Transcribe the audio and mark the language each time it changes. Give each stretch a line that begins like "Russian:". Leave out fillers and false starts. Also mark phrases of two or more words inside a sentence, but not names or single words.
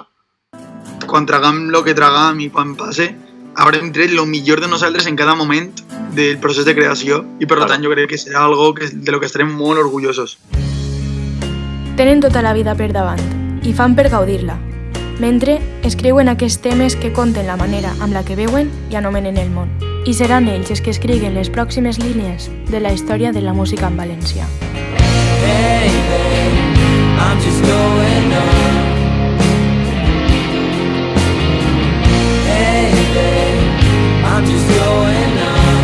Catalan: Quan tragam el que tragam i quan passe, haurem tret el millor de nosaltres en cada moment del procés de creació i per tant jo crec que serà algo de lo que estarem molt orgullosos. Tenen tota la vida per davant i fan per gaudir-la, mentre escriuen aquests temes que conten la manera amb la que veuen i anomenen el món. I seran ells els que escriguen les pròximes línies de la història de la música en valencià.
English: Hey, babe, I'm just going on. Hey, babe, I'm just going on.